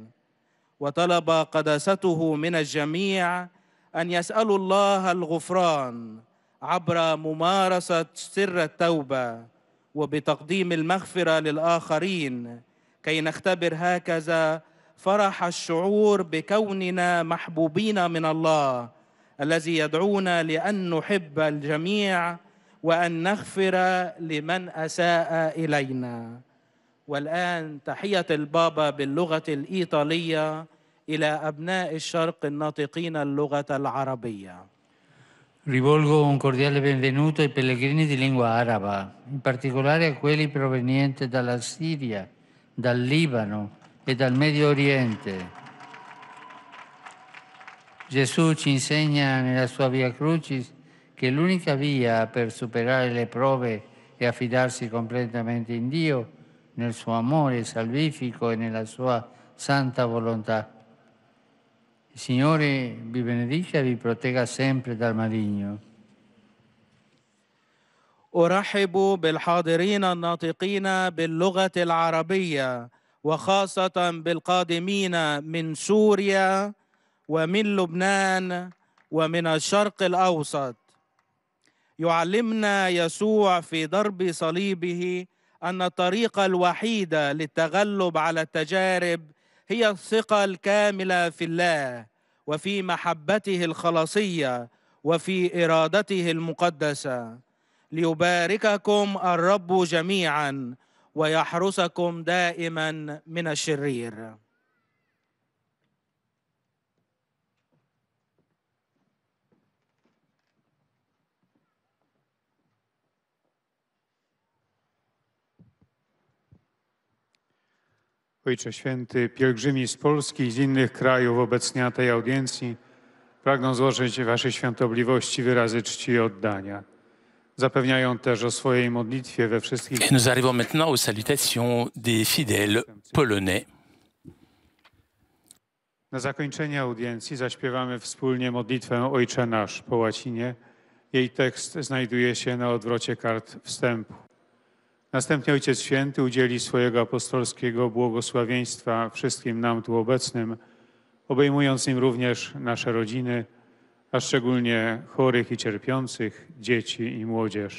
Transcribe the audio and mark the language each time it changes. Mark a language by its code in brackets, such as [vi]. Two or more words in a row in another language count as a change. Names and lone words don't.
[ar] وطلب قداسته من الجميع أن يسألوا الله الغفران عبر ممارسة سر التوبة وبتقديم المغفرة للآخرين، كي نختبر هكذا فرح الشعور بكوننا محبوبين من الله الذي يدعونا لأن نحب الجميع وأن نغفر لمن أساء إلينا. والآن تحية البابا باللغة الإيطالية إلى أبناء الشرق الناطقين اللغة العربية. [it] Rivolgo un cordiale benvenuto ai pellegrini di lingua araba, in particolare a quelli provenienti dalla Siria, dal Libano e dal Medio Oriente. Gesù ci insegna nella sua Via Crucis che l'unica via per superare le prove è affidarsi completamente in Dio, nel suo amore salvifico e nella sua santa volontà. Il Signore vi benedica e vi protegga sempre dal maligno. [ar] أرحب بالحاضرين الناطقين باللغة العربية وخاصة بالقادمين من سوريا ومن لبنان ومن الشرق الأوسط. يعلمنا يسوع في ضرب صليبه أن الطريقة الوحيدة للتغلب على التجارب هي الثقة الكاملة في الله وفي محبته الخلاصية وفي إرادته المقدسة. ليبارككم الرب جميعا ويحرسكم دائما من الشرير. [pl] Ojcze Święty, pielgrzymi z Polski i z innych krajów obecni na tej audiencji pragną złożyć Waszej Świątobliwości wyrazy czci i oddania. Zapewniają też o swojej modlitwie we wszystkich... [fr] Et nous arrivons maintenant aux salutations des fidèles polonais. [pl] Na zakończenie audiencji zaśpiewamy wspólnie modlitwę Ojcze Nasz po łacinie. Jej tekst znajduje się na odwrocie kart wstępu. Następnie Ojciec Święty udzieli swojego apostolskiego błogosławieństwa wszystkim nam tu obecnym, obejmując im również nasze rodziny, a szczególnie chorych i cierpiących, dzieci i młodzież.